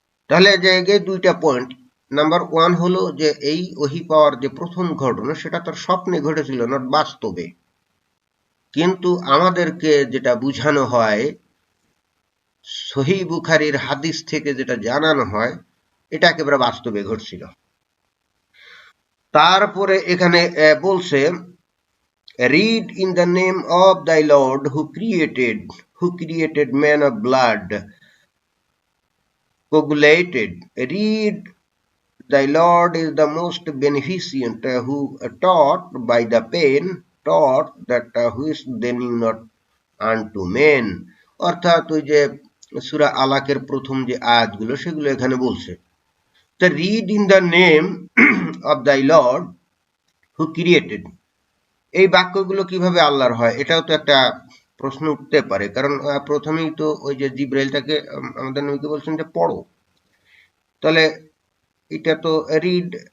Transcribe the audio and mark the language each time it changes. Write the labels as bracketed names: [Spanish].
[Bangla] তাহলে জায়গায় দুইটা পয়েন্ট। নাম্বার 1 হলো যে এই ওহী পাওয়ার যে প্রথম ঘটনা সেটা তার স্বপ্নে ঘটেছিল, নট বাস্তবে। কিন্তু আমাদেরকে যেটা বুঝানো হয়, সহিহ বুখারীর হাদিস থেকে যেটা জানানো হয়, এটা একেবারে বাস্তবে ঘটছিল। [English] তারপরে এখানে বলছে read in the name of thy Lord who created man of blood coagulated. Read, thy Lord is the most beneficent, who taught by the pain, taught that which they knew not unto men. [Bangla] অর্থাৎ ওই যে সূরা আলাকের প্রথম যে আয়াতগুলো সেগুলো এখানে বলছে। তা [English] read in the name of thy Lord who created, [Bangla] এই বাক্যগুলো কিভাবে আল্লাহর হয়, এটাও তো একটা প্রশ্ন উঠতে পারে। কারণ প্রথমেই তো ওই যে জিব্রাইল তাকে আমাদের নবীকে বলছেন যে পড়ো, তাহলে এটা তো রিড